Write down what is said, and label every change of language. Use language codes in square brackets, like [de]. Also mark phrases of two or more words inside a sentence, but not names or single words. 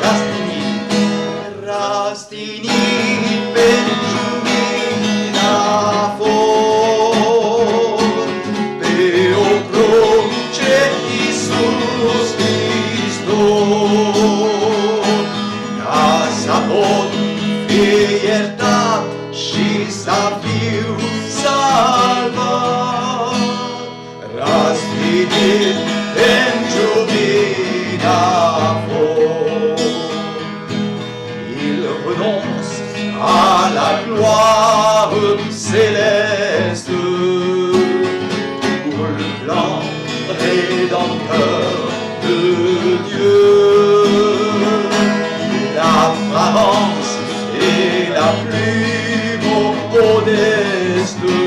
[ro] Rastinit pentru mine a fost, pe o cruce Iisus Hristos, ca să pot fi iertat și să fiu salvat. Rastinit pentru mine a fost. [fr] Il renonce à la gloire céleste pour le plan rédempteur de Dieu. L'apparence est la plus modeste.